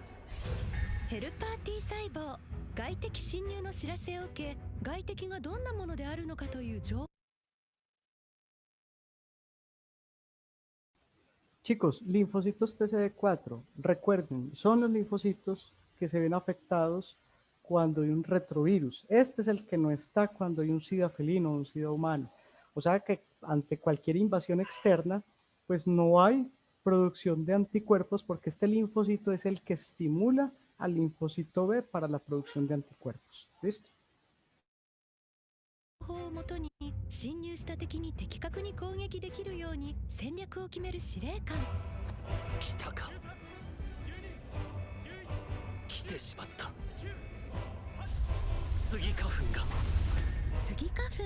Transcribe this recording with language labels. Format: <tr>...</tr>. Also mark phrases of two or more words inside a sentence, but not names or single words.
<ja>ヘルパー T 細胞外敵侵入の知らせを受け、外敵がどんなものであるのかという情報。</ja> <es>Chicos, linfocitos TCD4, recuerden, son los linfocitos que se ven afectados cuando hay un retrovirus. Este es el que no está cuando hay un SIDA felino o un SIDA humano. O sea que ante cualquier invasión externa, pues no hay producción de anticuerpos porque este linfocito es el que estimula al linfocito B para la producción de anticuerpos. ¿Listo?</es> <ja>をもとに侵入した敵に的確に攻撃できるように戦略を決める司令官。来たか。来てしまった。スギ花粉が。スギ花粉。</ja>